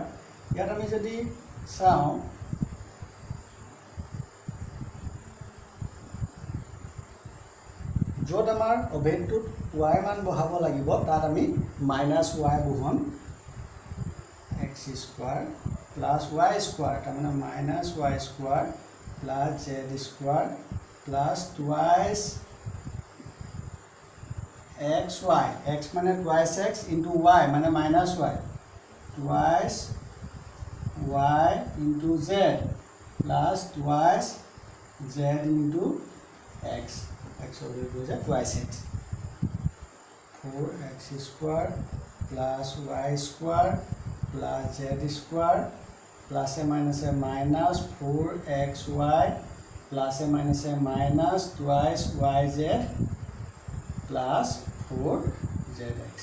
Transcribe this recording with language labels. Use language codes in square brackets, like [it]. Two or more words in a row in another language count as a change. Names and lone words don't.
[as] ইয়াত আমি যদি চাওঁ, য'ত আমাৰ অভেদটোত y মান বহাব লাগিব তাত আমি -y বহাম। x স্কোৱাৰ + y স্কোৱাৰ, তাৰমানে -y স্কোৱাৰ + z স্কোৱাৰ + 2yxy, x মানে 2x × y মানে -y, 2yz + 2yz × x, x ভেলুটো হৈছে 2x, 4x স্কোৱাৰ + y স্কোৱাৰ + z স্কোৱাৰ +-, -4xy +-, -2yz + 4zx।